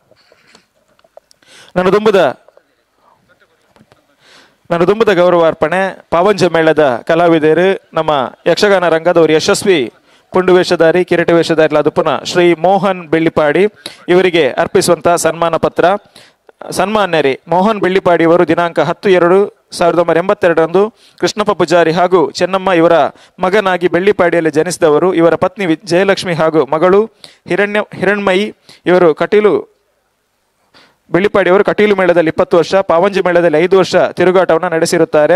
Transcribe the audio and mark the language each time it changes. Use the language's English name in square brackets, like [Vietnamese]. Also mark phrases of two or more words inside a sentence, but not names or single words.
[Kannada] ನನ್ನ ದುಂಬದ ಗೌರವಾರ್ಪಣೆ ಪಾವಂಜ ಮೇಳದ ಕಲಾವಿದರು ನಮ್ಮ ಯಕ್ಷಗಾನ ರಂಗದವರು ಯಶಸ್ವಿ ಪುಂಡು ವೇಷಧಾರಿ, ಕಿರೀಟ ವೇಷಧಾರಿ ಅದುಪುನ ಶ್ರೀ ಮೋಹನ್ ಬೆಳ್ಳಿಪಾಡಿ ಇವರಿಗೆ ಅರ್ಪಿಸುವಂತ ಸನ್ಮಾನ ಪತ್ರ. ಸನ್ಮಾನ್ಯರೇ, ಮೋಹನ್ ಬೆಳ್ಳಿಪಾಡಿ ಅವರು ದಿನಾಂಕ 10/2/1982 ಕೃಷ್ಣಪ್ಪ ಪೂಜಾರಿ ಹಾಗೂ ಚೆನ್ನಮ್ಮ ಇವರ ಮಗನಾಗಿ ಬೆಳ್ಳಿಪಾಡಿಯಲ್ಲಿ ಜನಿಸಿದವರು. ಇವರ ಪತ್ನಿ ಜಯಲಕ್ಷ್ಮಿ ಹಾಗೂ ಮಗಳು ಹಿರಣ್ಮಯಿ ಇವರು ಬೆಳ್ಳಿಪಾಡಿಯವರು ಕಟೀಲು ಮೇಳದಲ್ಲಿ 20 ವರ್ಷ, ಪಾವಂಜಿ ಮೇಳದಲ್ಲಿ 5 ವರ್ಷ ತಿರುಗಾಟವನ್ನು ನಡೆಸಿರುತ್ತಾರೆ.